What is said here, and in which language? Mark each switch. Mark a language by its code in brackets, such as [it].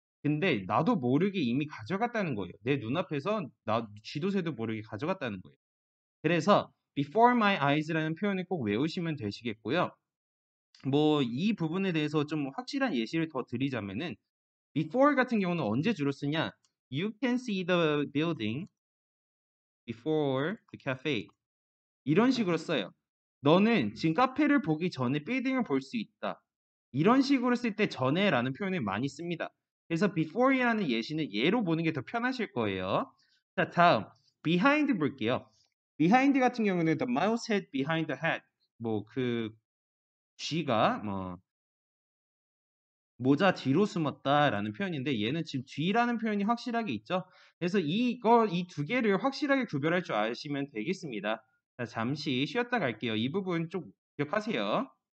[ko] 근데 나도 모르게 이미 가져갔다는 거예요. 내 눈앞에서 나 쥐도 새도 모르게 가져갔다는 거예요. 그래서 [en] before my eyes [ko] 라는 표현을 꼭 외우시면 되시겠고요. 뭐 이 부분에 대해서 좀 확실한 예시를 더 드리자면은 before 같은 경우는 언제 주로 쓰냐? [en] You can see the building before the cafe. [ko] 이런 식으로 써요. 너는 지금 카페를 보기 전에 빌딩을 볼 수 있다. 이런 식으로 쓸 때 전에라는 표현을 많이 씁니다. 그래서 before이라는 예시는 예로 보는 게 더 편하실 거예요. 자, 다음 behind 볼게요. [en] behind [ko] 같은 경우는 [en] the mouse hid behind the hat. [ko] 뭐 그 쥐가 뭐 모자 뒤로 숨었다라는 표현인데 얘는 지금 뒤라는 표현이 확실하게 있죠. 그래서 이 두 개를 확실하게 구별할 줄 아시면 되겠습니다. 자, 잠시 쉬었다 갈게요. 이 부분 좀 기억하세요.